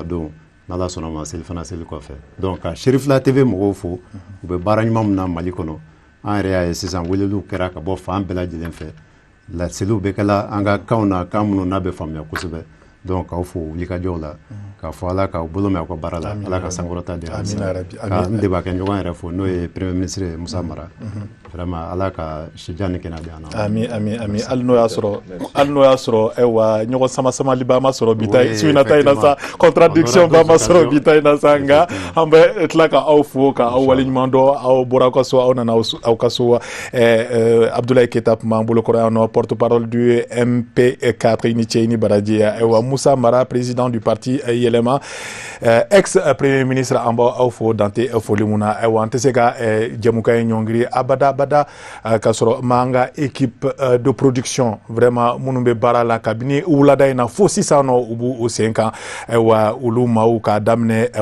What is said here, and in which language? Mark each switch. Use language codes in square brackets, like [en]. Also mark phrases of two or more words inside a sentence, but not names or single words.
[bm] don n'ala sɔnna ma selifana seli kɔfɛ donc ka Sherifla TV mɔgɔw fo u bɛ baara ɲuman min na Mali kɔnɔ an yɛrɛ y'a ye sisan weleliw kɛra ka bɔ fan bɛɛ lajɛlen fɛ laseliw bɛ kɛla an ka kanw na kan minnu n'a bɛ faamuya kosɛbɛ donc k'aw fo wulikajɔw la k'a fɔ ala k'aw bolo mɛn aw ka baara la ala ka sankɔrɔta di n de b'a kɛ ɲɔgɔn yɛrɛ fo n'o ye [fr] premier ministre [bm] Musa Mara vraiment ala ka sija ni kɛnɛya di an na ami hali n'o y'a sɔrɔ ayiwa ɲɔgɔn sama-samali ba ma sɔrɔ bi ta su in na ta in na sa contradiction ba ma sɔrɔ bi ta in na sa nka an bɛ tila ka aw fo ka aw waleɲuman dɔn aw bɔra aw ka so aw nana aw ka so Abdoulaye Keita tun b'an bolo kɔrɔ yan nɔ [fr] porte parole du MP4 [bm] i ni cɛ i ni baraji ayiwa Musa Mara [fr] président du parti [bm] Yɛlɛma [fr] ex premier ministre [bm] an b'aw fo dante foli mun na ayiwa an tɛ se ka jɛmukan ye ɲɔngiri abada ka sɔrɔ m'an ka [fr] équipe de production [bm] vraiment minnu bɛ baara la kabini wulada in na fo sisan nɔ u b'u sen kan ayiwa olu maaw k'a daminɛ